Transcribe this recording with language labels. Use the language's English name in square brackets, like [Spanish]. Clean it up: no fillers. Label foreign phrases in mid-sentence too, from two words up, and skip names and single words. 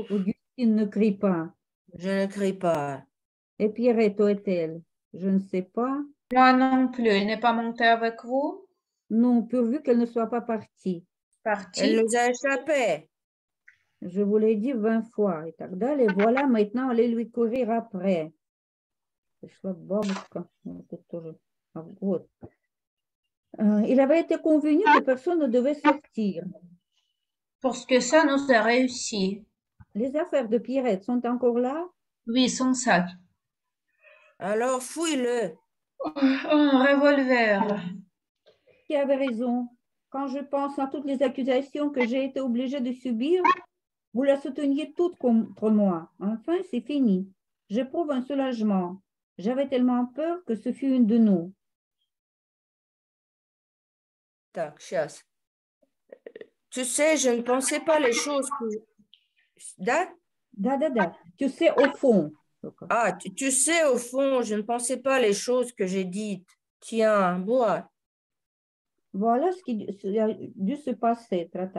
[French] Augustine ne crie pas. Je ne crie pas. Et Pierrette, où est-elle? Je ne sais pas. Moi non plus, elle n'est pas montée avec vous? Non, pourvu qu'elle ne soit pas partie. Elle Partie? nous a échappé. Je vous l'ai dit 20 fois. Et [Russian] так далее. [French] Et voilà, maintenant, allez lui courir après. [Russian] Пришла бабушка. Вот это тоже. Вот. [French] Il avait été convenu que personne ne devait sortir. Parce que ça nous a réussi. Les affaires de Pierrette sont encore là? Oui, son sac. Alors fouille-le. Un revolver. Qui avait raison? Quand je pense à toutes les accusations que j'ai été obligée de subir, vous la souteniez toutes contre moi. Enfin, c'est fini. J'éprouve un soulagement. J'avais tellement peur que ce fût une de nous. [Russian] Так, сейчас. [French] Tu sais, je ne pensais pas les choses que... [Russian] Da? [French] Da. Tu sais, au fond. Ah, tu sais, au fond, je ne pensais pas les choses que j'ai dites. Tiens, bois. Voilà ce qui a dû se passer.